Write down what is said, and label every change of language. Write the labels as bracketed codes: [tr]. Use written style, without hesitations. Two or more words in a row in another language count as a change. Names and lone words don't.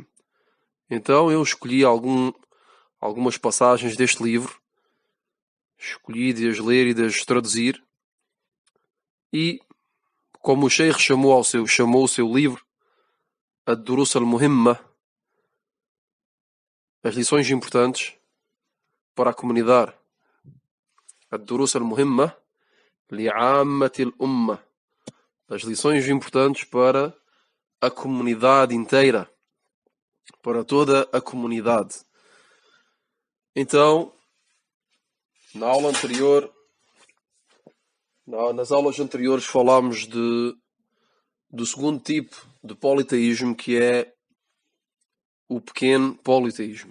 [pt] Então eu escolhi algumas passagens deste livro, escolhi de as ler e de as traduzir, e como o Sheikh chamou o seu livro Ad-Durus al-Muhimma, as lições importantes para a comunidade. Ad-Durus al-Muhimma li'ammati al-Umma, as lições importantes para a comunidade inteira, para toda a comunidade. Então, nas aulas anteriores falámos do segundo tipo de politeísmo, que é o pequeno politeísmo.